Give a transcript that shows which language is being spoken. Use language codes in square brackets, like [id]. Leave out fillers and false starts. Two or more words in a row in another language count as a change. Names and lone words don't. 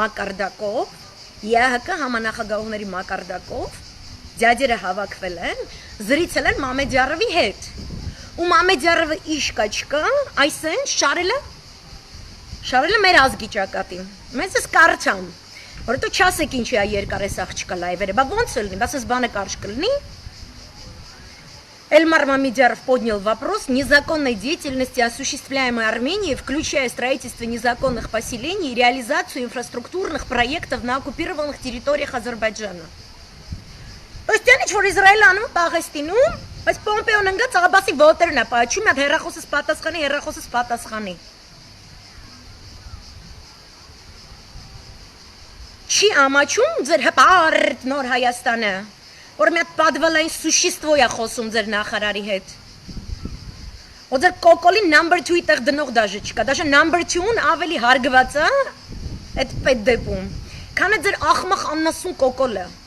[hy] մակարդակով ձյաձերը հավաքվել են, զրիցել են Մամեդյարովի հետ։ Ու Մամեդյարովը իշկա չկա, այսեն շարելը մեր ազգի ճակատին։ Մեզ էս կարճամ, որովհետև չասեք ինչի է երկար էս աղջիկը լայվերը, բա ոնց է լինի, բաս էս բանը կարճ կլինի։ [ru] Эльмар Мамедьяров поднял вопрос незаконной деятельности, осуществляемой Арменией, включая строительство незаконных поселений и реализацию инфраструктурных проектов на оккупированных территориях Азербайджана. То есть я ничего Израиля [hy] անում Պաղեստինում, բայց Պոմպեոն ընկած Աբասի ոտերն է պատճում, այդ հեռախոսս պատասխանի։ Չի ամաչում ձեր հպարտ նոր Հայաստանը, որ մի հատ պատվալային սուշիստվո է խոսում ձեր նախարարի հետ։ Ու ձեր կոկոլի number 2-ի տեղ դնող դաժե չկա, դաժե number 2-ն ավելի հարգված է այդ պետդեպում, քան է ձեր ախմախ աննասուն կոկոլը։